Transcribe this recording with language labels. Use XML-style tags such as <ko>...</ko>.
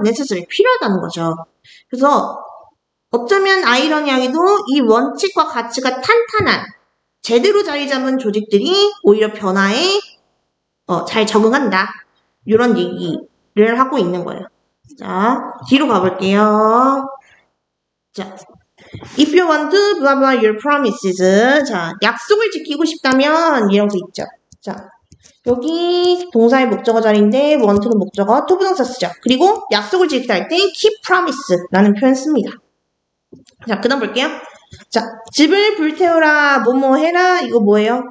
<ko>necessary, 필요하다는 거죠. 그래서 어쩌면 아이러니하게도 이 원칙과 가치가 탄탄한 제대로 자리 잡은 조직들이 오히려 변화에 잘 적응한다. 이런 얘기를 하고 있는 거예요. 자, 뒤로 가볼게요.</ko> <en>자, if you want to blah blah your promises.</en> <ko>자, 약속을 지키고 싶다면 이런 거 있죠. 자, 여기 동사의 목적어 자리인데 want는 목적어, to 부동사 쓰죠. 그리고 약속을 지키다 할 때</ko> <en>keep promise</en> <ko>라는 표현 씁니다. 자, 그 다음 볼게요. 자, 집을 불태워라, 뭐뭐 해라, 이거 뭐예요?</ko>